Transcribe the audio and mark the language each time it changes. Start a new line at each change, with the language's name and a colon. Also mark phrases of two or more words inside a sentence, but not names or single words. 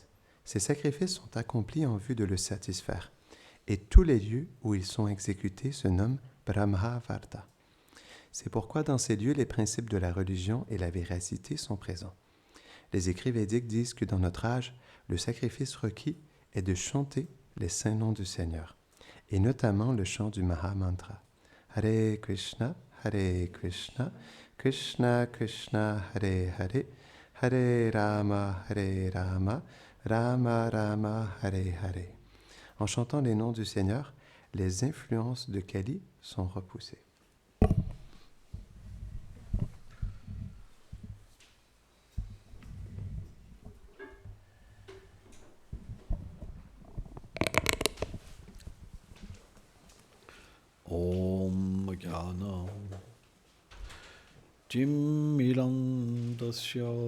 French: Ces sacrifices sont accomplis en vue de le satisfaire, et tous les lieux où ils sont exécutés se nomment Brahmavarta. C'est pourquoi dans ces lieux, les principes de la religion et la véracité sont présents. Les écrits védiques disent que dans notre âge, le sacrifice requis est de chanter les saints noms du Seigneur, et notamment le chant du Mahamantra. Hare Krishna, Krishna Krishna, Hare Hare, Hare Rama, Rama Rama, Hare Hare. En chantant les noms du Seigneur, les influences de Kali sont repoussées.
Sanskrit: ॐ ज्ञान तिमिरान्धस्य